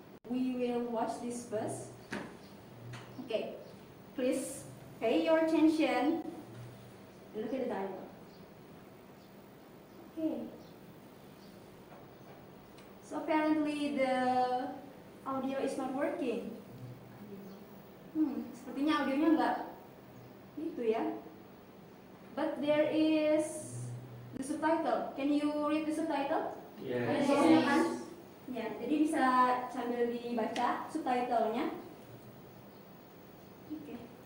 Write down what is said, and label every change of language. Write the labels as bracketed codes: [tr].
[en] We will watch this first. Okay, please pay your attention and look at the dialogue. Okay. So apparently the audio is not working. [id] Sepertinya audionya enggak itu ya. [en] But there is the subtitle. Can you read the subtitle? Yes. [id] Ya, jadi bisa sambil dibaca subtitlenya. Oke.